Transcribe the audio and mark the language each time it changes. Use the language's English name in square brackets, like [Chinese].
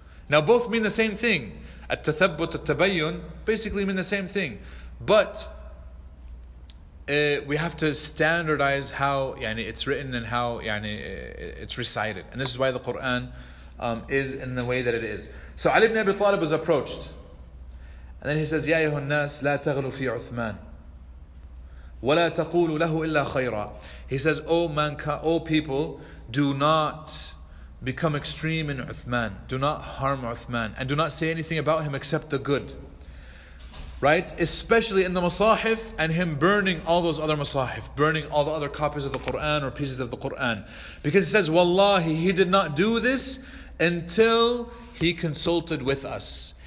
[English] Now both mean the same thing. At-tathabbut, at-tabayyun basically mean the same thing. But we have to standardize how it's written and how it's recited. And this is why the Quran is in the way that it is. So Ali ibn Abi Talib was approached. And then he says, [Arabic] يَا أَيُّهَا النَّاسِ لَا تَغْلُوا فِي عُثْمَانَ وَلَا تَقُولُوا لَهُ إِلَّا خَيْرًا. [English] He says, O people, do not become extreme in Uthman. Do not harm Uthman. And do not say anything about him except the good. Right? Especially in the masahif and him burning all those other masahif. Burning all the other copies of the Quran or pieces of the Quran. Because it says, Wallahi, he did not do this until he consulted with us.